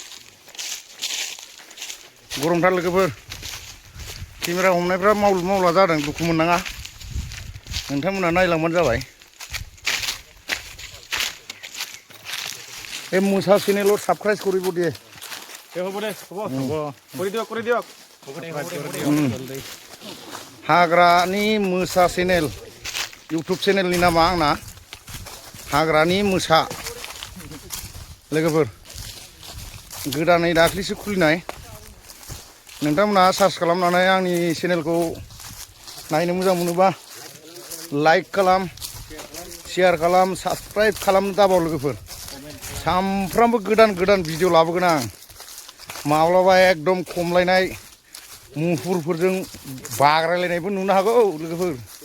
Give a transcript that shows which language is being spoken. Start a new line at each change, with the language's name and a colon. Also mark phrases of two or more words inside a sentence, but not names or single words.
Bodo: गरमथार लोगोफोर केमेरा हमनायफ्रा मावला जादों दुखु मोननाङा नोंथांमोना नायलांबानो जाबाय
Assamese: এই মোছা চেনেলত সাবস্ক্রাইব কৰিব দিয়ে হ'ব দে কৰি দিয়ক
Bodo: हाग्रानि मोसा चेनेल इउटुब चेनेलनि नामा आंना हाग्रानि मोसा लोगोफोर गोदानै दाख्लिसो खुलिनाय नोंथांमोना सार्च खालामनानै आंनि चेनेलखौ नायनो मोजां मोनोबा लाइक खालाम शेयार खालाम साबस्क्राइब खालामनो दाबाव लोगोफोर सामफ्रामबो गोदान गोदान भिडिअ लाबोगोन आं माब्लाबा एकदम खमलायनाय मुफुरफोरजों बाग्रायलायनायबो नुनो हागौ लोगोफोर